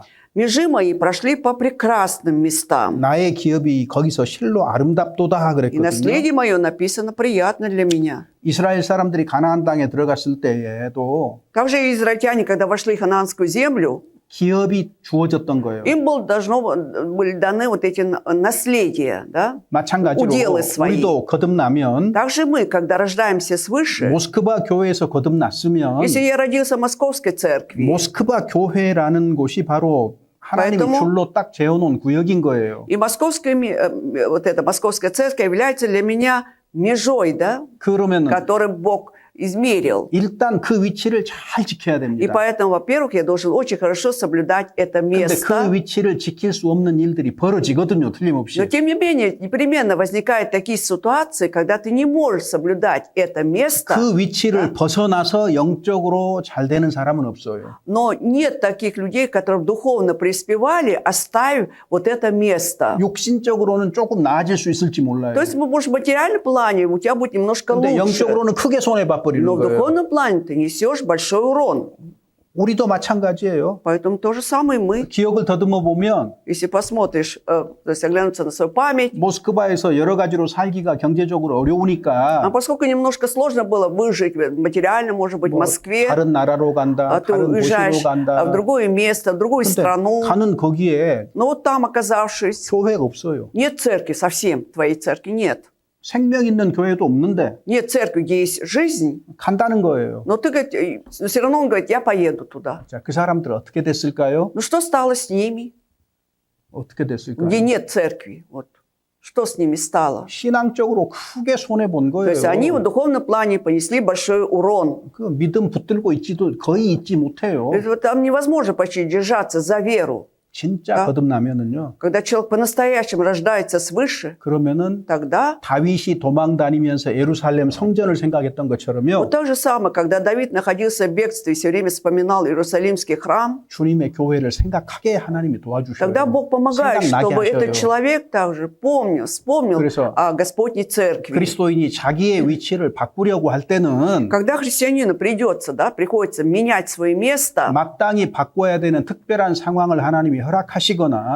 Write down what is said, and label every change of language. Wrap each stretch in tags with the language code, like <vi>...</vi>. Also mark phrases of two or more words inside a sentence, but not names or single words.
<ru>«Межи мои прошли по прекрасным местам,</ru> <ko>나의 기업이 거기서 실로 아름답도다</ko> <ru>и</ru> <ko>그랬거든요.</ko> <ru>наследие мое написано приятно для меня».</ru> <ko>이스라엘 사람들이 가나안 땅에 들어갔을 때에도</ko> <ru>Также израильтяне, когда вошли в ханаанскую землю,</ru> <ko>기업이 주어졌던 거예요.</ko> <ru>им были даны вот эти наследия, да?</ru> <ko>마찬가지로 우디엘의 свои. 우리도 거듭나면</ko> <ru>Также мы, когда рождаемся свыше,</ru> <ko>모스크바 교회에서 거듭났으면</ko> <ru>если я родился в Московской церкви,</ru> <ko>모스크바 교회라는 곳이 바로 하나님이</ko> <ru>поэтому-</ru> <ko>줄로 딱 재어놓은 구역인 거예요.</ko> <ru>и вот эта Московская церковь является для меня межой, да,</ru> <ko>그러면</ko> <ru>который Бог измерил.</ru> <ko>일단 그 위치를 잘 지켜야</ko> <ru>И</ru> <ko>됩니다.</ko> <ru>поэтому, во-первых, я должен очень хорошо соблюдать это</ru> <ko>근데 그</ko> <ru>место.</ru> <ko>위치를 지킬 수 없는 일들이 벌어지거든요. 틀림없이.</ko> <ru>Но, тем не менее, непременно возникают такие ситуации, когда ты не можешь соблюдать это место,</ru> <ko>그 위치를 벗어나서 영적으로 잘 되는 사람은 없어요.</ko> <ru>но нет таких людей, которые духовно преуспевали, оставив вот это место.</ru> <ko>육신적으로는 조금 나아질 수 있을지 몰라요.</ko> <ru>То есть, может, в материальном плане у тебя будет немножко</ru> <ko>근데</ko> <ru>лучше,</ru> <ko>영적으로는 크게 손해봐버리는</ko> <ru>но в</ru> <ko>거예요.</ko> <ru>духовном плане ты несешь большой урон.</ru> <ko>우리도 마찬가지예요.</ko> <ru>Поэтому то же самое мы.</ru> <ko>기억을 더듬어 보면</ko> <ru>Если посмотришь, то есть оглянуться на свою память,</ru> <ko>모스크바에서 여러 가지로 살기가 경제적으로</ko> <ru>а</ru> <ko>어려우니까</ko> <ru>поскольку немножко сложно было выжить материально, может быть, в</ru> <ko>뭐</ko> <ru>Москве,</ru> <ko>다른 나라로 간다,</ko> <ru>ты</ru> <ko>다른</ko> <ru>уезжаешь</ru> <ko>도시로 간다.</ko> <ru>в другое место, в другую</ru> <ko>근데</ko> <ru>страну,</ru> <ko>가는 거기에</ko> <ru>но вот там оказавшись,</ru> <ko>교회가 없어요.</ko> <ru>нет церкви совсем, твоей церкви нет.</ru> <ko>생명 있는 교회도 없는데</ko> <ru>Нет церкви, где есть жизнь,</ru> <ko>간다는 거예요.</ko> <ru>но ты, говорит, все равно он говорит, я поеду туда.</ru> <ko>자, 그 사람들 어떻게 됐을까요?</ko> <ru>Ну что стало с ними,</ru> <ko>어떻게 됐을까요?</ko> <ru>где нет церкви? Вот. Что с ними стало?</ru> <ko>신앙적으로 크게 손해 본</ko> <ru>То есть они в</ru> <ko>거예요.</ko> <ru>духовном плане понесли большой урон.</ru> <ko>그 믿음 붙들고 있지도 거의 있지 못해요.</ko> <ru>То есть вот там невозможно почти держаться за веру.</ru> <ko>진짜 아. 거듭나면은요.</ko> <ru>Когда человек по-настоящему рождается свыше,</ru> <ko>그러면은</ko> <ru>тогда</ru> <ko>다윗이 도망 다니면서 예루살렘 성전을 생각했던 것처럼요.</ko> <ru>вот то же самое, когда Давид находился в бегстве и все время вспоминал Иерусалимский храм,</ru> <ko>주님의 교회를 생각하게 하나님이 도와주셔요.</ko> <ru>тогда Бог помогает,</ru> <ko>생각나게</ko> <ru>чтобы</ru> <ko>하셔요.</ko> <ru>этот человек также вспомнил</ru> <ko>그래서</ko> <ru>о Господней церкви.</ru> <ko>그리스도인이 자기의 위치를 바꾸려고 할 때는</ko> <ru>Когда приходится менять свое место,</ru> <ko>마땅히 바꿔야 되는 특별한 상황을 하나님이 하나님이 허락하시거나</ko>